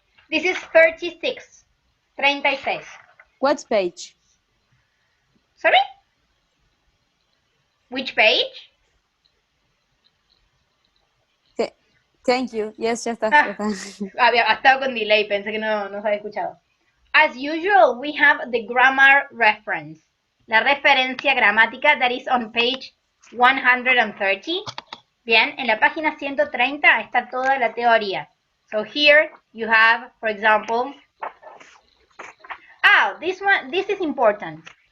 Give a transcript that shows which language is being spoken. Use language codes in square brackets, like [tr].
[en] This is 36. 36. What page? Sorry? Which page? Thank you. Yes, [es] ya está. Había estado con delay, pensé que no se había escuchado. [en] As usual, we have the grammar reference. [es] La referencia gramática [en] that is on page 130. [es] Bien, en la página 130 está toda la teoría. [en] So here you have, for example, this is important.